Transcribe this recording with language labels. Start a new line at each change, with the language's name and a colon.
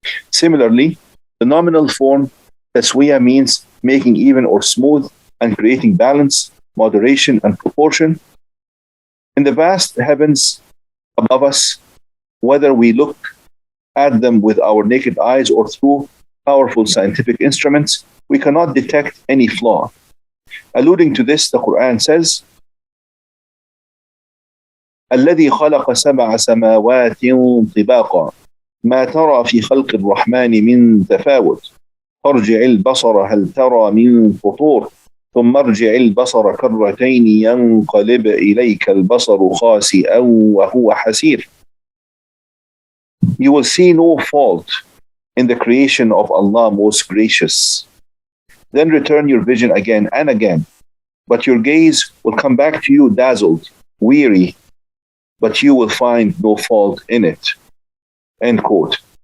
English: Similarly, the nominal form taswiya means making even or smooth and creating balance, moderation, and proportion. In the vast heavens above us, whether we look at them with our naked eyes or through powerful scientific instruments, we cannot detect any flaw. Alluding to this, the Quran says,
Arabic: الذي خلق سبع سماوات طباقا ما ترى في خلق الرحمن من تفاوت فارجع البصر هل ترى من فطور ثم ارجع البصر كرتين ينقلب إليك البصر خاسئا وهو حسير.
English: You will see no fault in the creation of Allah most gracious. Then return your vision again and again, but your gaze will come back to you dazzled, weary, but you will find no fault in it. End quote.